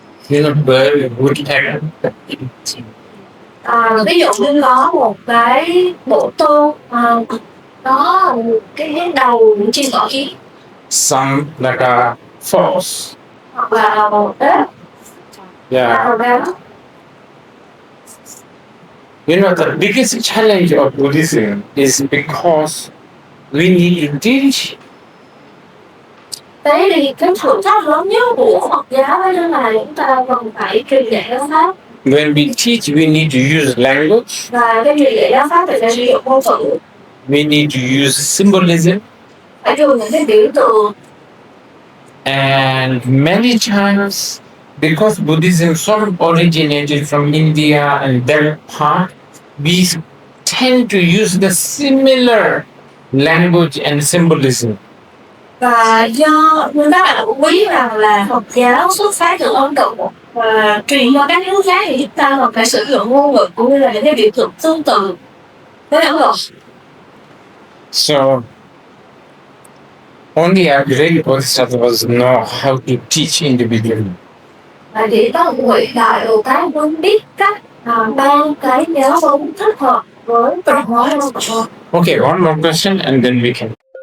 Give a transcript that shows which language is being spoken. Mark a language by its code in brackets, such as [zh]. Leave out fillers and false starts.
[en] You know, bird woodpecker. [vi] Ví dụ như có một cái bộ tôn có một cái đầu những chim cỏ kiến, [en] Some like a fox. [vi] hoặc là một ếch, [en] Yeah. [vi] hoặc là [en] You know, the biggest challenge of Buddhism is because we need intention. [vi] thế thì cái thử thách lớn nhất của Phật giáo đó là chúng ta cần phải truyền dạy giáo pháp, [en] When we teach, we need to use language. [vi] và cái truyền dạy giáo pháp thì phải sử dụng ngôn từ, [en] We need to use symbolism. [vi] phải dùng những cái biểu tượng. [en] And many times, because Buddhism sort of originated from India and that part, we tend to use the similar language and symbolism. [vi] Và do các bạn cũng biết rằng là Phật giáo xuất phát từ Ấn Độ và truyền cho các nước khác thì chúng ta còn phải sử dụng ngôn ngữ cũng như là những cái biểu tượng tương tự với Ấn Độ. [en] So, only a great bodhisattvas know how to teach individually. [vi] Và chỉ có một vị đại Bồ Tát mới biết cách ban cái giáo huấn thích hợp với từng mỗi nhân vật. [en] Okay, one more question and then we can